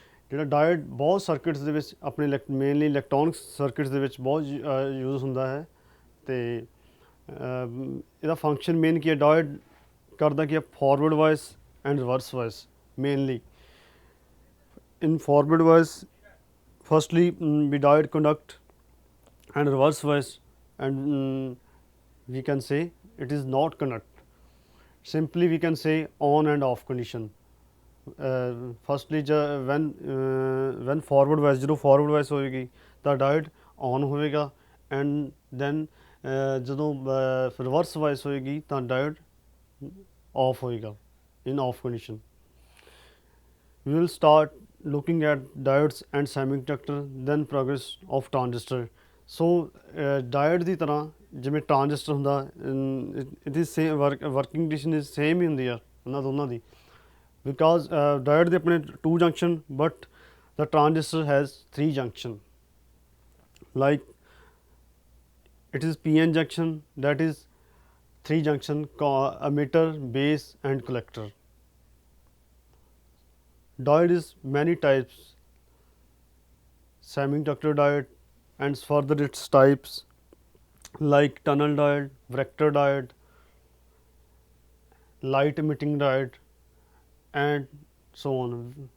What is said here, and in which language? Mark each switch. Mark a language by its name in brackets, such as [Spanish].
[Punjabi] ਜਿਹੜਾ ਡਾਇਡ ਬਹੁਤ ਸਰਕਿਟਸ ਦੇ ਵਿੱਚ ਆਪਣੇ ਮੇਨਲੀ ਇਲੈਕਟ੍ਰੋਨਿਕਸ ਸਰਕਿਟਸ ਦੇ ਵਿੱਚ ਬਹੁਤ ਯੂਜ਼ ਹੁੰਦਾ ਹੈ। ਅਤੇ ਇਹਦਾ ਫੰਕਸ਼ਨ ਮੇਨ ਕੀ ਹੈ, ਡਾਇਡ ਕਰਦਾ ਕੀ ਹੈ, forward vice and reverse vice mainly. [English] In forward wise, firstly we diode conduct, and reverse wise, and we can say it is not conduct. Simply we can say on and off condition. Firstly when forward wise, [Punjabi] ਜਦੋਂ forward wise ਹੋਏਗੀ ਤਾਂ diode on ਹੋਵੇਗਾ, [English] and then [Punjabi] ਜਦੋਂ reverse wise ਹੋਏਗੀ ਤਾਂ diode off ਹੋਏਗਾ [English] in off condition. We will start looking at diodes and semiconductor, then progress of transistor. [Punjabi] So diode ਦੀ ਤਰ੍ਹਾਂ ਜਿਵੇਂ ਟਰਾਂਜਿਸਟਰ ਹੁੰਦਾ, ਇਹਦੀ same working condition is same ਹੀ ਹੁੰਦੀ ਆ ਉਹਨਾਂ ਦੋਨਾਂ ਦੀ, ਬਿਕਾਜ਼ diode ਦੇ ਆਪਣੇ 2 junction, [English] but the transistor has 3 junction. Like it is PN junction, that is 3 junction, emitter, base and collector. Diode is many types: semiconductor diode, and further its types like tunnel diode, vector diode, light emitting diode, and so on.